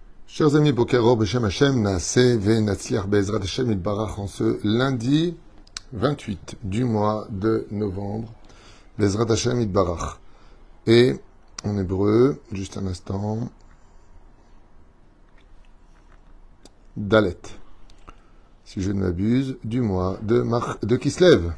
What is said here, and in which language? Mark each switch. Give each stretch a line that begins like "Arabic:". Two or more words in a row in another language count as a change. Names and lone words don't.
French: Chers amis,
Hebrew: בוקר אור, בשם השם, נעשה ונצליח בעזרת השם יתברך
French: en ce lundi 28 du mois de novembre,
Hebrew: בעזרת השם יתברך.
French: Et en hébreu, juste un instant, Dalet, si je ne m'abuse, du mois de Kislev.